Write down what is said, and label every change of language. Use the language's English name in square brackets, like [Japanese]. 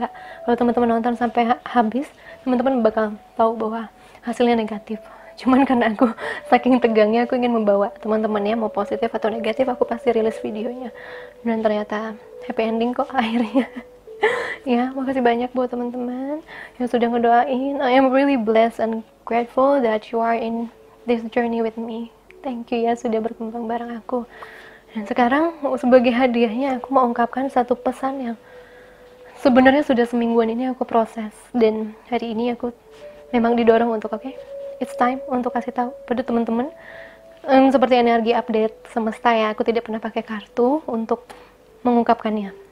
[Indonesian] Enggak, kalau teman-teman nonton sampai habis, teman-teman bakal tahu bahwa hasilnya negatif. Cuman karena aku saking tegangnya, aku ingin membawa teman-temannya mau positif atau negatif, aku pasti rilis videonya, dan ternyata happy ending kok akhirnya. Ya, makasih banyak buat teman-teman yang sudah ngedoain. [English] I am really blessed and grateful that you are in this journey with me. Thank you [Indonesian] ya, sudah berkembang bareng aku. Dan sekarang sebagai hadiahnya aku mau ungkapkan satu pesan yang sebenarnya sudah semingguan ini aku proses, dan hari ini aku memang didorong untuk [English] it's time [Indonesian] untuk kasih tahu pada teman-teman. Seperti energi update semesta ya, aku tidak pernah pakai kartu untuk mengungkapkannya.